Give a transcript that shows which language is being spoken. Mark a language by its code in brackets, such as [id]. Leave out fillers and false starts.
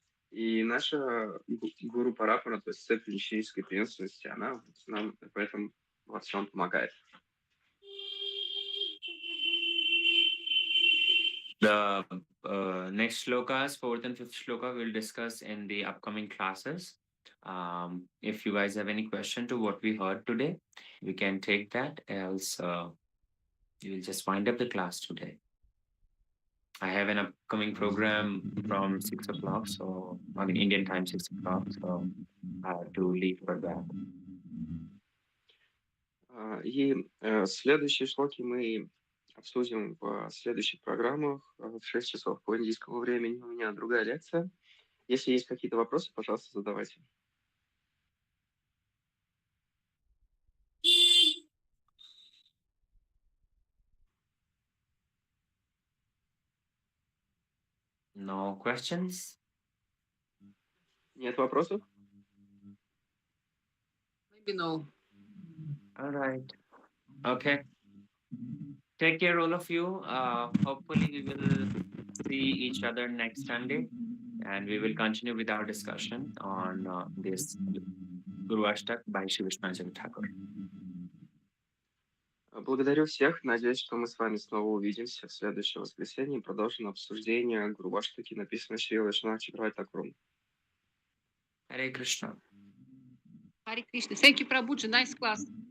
[ru] И наша гуру парапара, то есть цепь ученической преемственности, она нам в этом во всем помогает. [en] The next shlokas, 4th and 5th shloka, we'll discuss in the upcoming classes. If you guys have any question to what we heard today, we can take that, else we will just wind up the class today. I have an upcoming program from 6 o'clock, so on Indian time 6 o'clock, so I have to leave for that. [ru] И следующие шлоки мы обсудим в следующих программах в 6 часов по индийскому времени. У меня другая лекция. Если есть какие-то вопросы, пожалуйста, задавайте. [en] No questions? [ru] Нет вопросов? [en] Maybe no. All right. Okay. Take care, all of you. Hopefully, we will see each other next Sunday, and we will continue with our discussion on this Guruvashtak by Shri Shri Thakur. [ru] Благодарю всех. Надеюсь, что мы с вами снова увидимся в следующее воскресенье и продолжим обсуждение Гуруваштаки, написанной Шри Шри Гуруваштакам. [en] Hare Krishna. Hare Krishna. Thank you, Prabhuji. Nice class.